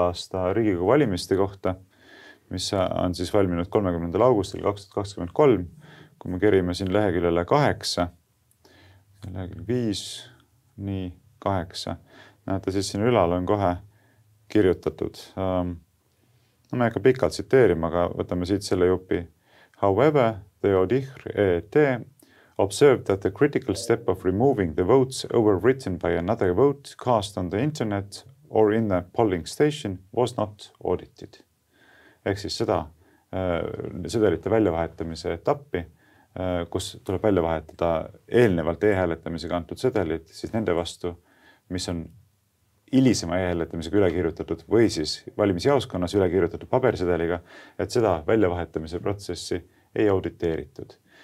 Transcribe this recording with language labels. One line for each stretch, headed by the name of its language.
Estonian: aasta Riigikogu valimiste kohta, mis on siis valminud 30. augustil 2023, kui me kerime siin leheküljele 8, lehekülg 5, nii 8. Näete, siis siin ülal on kohe kirjutatud. No ma ei hakka pikalt tsiteerima, aga võtame siit selle jupi.
English: However, the Auditor EET observed that the critical step of removing the votes overwritten by another vote cast on the internet or in the polling station was not audited.
Estonian: Ehk siis seda sedelite väljavahetamise etappi, kus tuleb välja vahetada eelnevalt e-hääletamisega antud sedelid, siis nende vastu, mis on hilisema e-hääletamisega üle kirjutatud või siis valimisjaoskonnas üle kirjutatud pabersedeliga, et seda väljavahetamise protsessi ei auditeeritud.